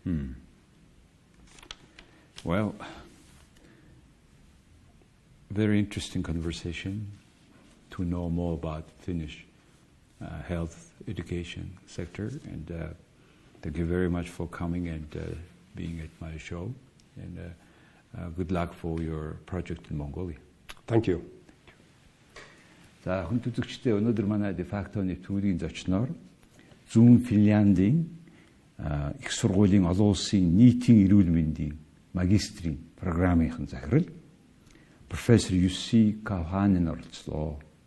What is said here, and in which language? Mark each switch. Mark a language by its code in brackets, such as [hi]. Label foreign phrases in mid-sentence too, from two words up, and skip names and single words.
[en] Well, very interesting conversation to know more about Finnish health education sector, and thank you very much for coming and being at my show, and good luck for your project in Mongolia. Thank you. [mn] За хүн үзэгчдээ өнөөдөр манай de facto-ны төвийн зочноор Зүүн Финландын Их Сургуулийн олон улсын нийтийн эрүүл мэндийн магистрын програмын захирал профессор Юсси Kauhanen оролцлоо.